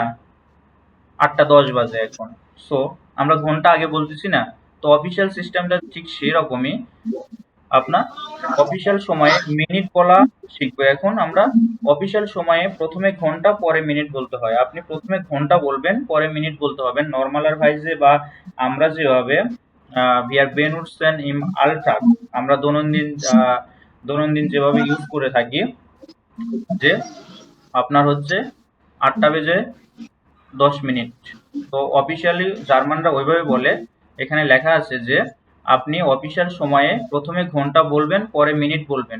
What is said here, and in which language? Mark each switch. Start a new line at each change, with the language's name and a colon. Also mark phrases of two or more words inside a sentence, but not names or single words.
Bangla: 8টা 10 বাজে এখন। সো আমরা ঘন্টা আগে বলতেছি না? তো অফিসিয়াল সিস্টেমটা ঠিক সেরকমই। আপনার অফিসিয়াল সময়ে মিনিট বলা শিখবো এখন আমরা। অফিসিয়াল সময়ে প্রথমে ঘন্টা পরে মিনিট বলতে হয়। আপনি প্রথমে ঘন্টা বলবেন, পরে মিনিট বলতে হবেন। নরমালাইজে বা আমরা যেভাবে
German: wir benutzen im Alltag,
Bangla: আমরা দৈনন্দিন যেভাবে ইউজ করে থাকি, যে আপনার হচ্ছে 8টা বেজে 10 মিনিট। তো অফিসিয়ালি জার্মানরা ওইভাবে বলে। এখানে লেখা আছে যে আপনি অফিসিয়াল সময়ে প্রথমে ঘন্টা বলবেন, পরে মিনিট বলবেন।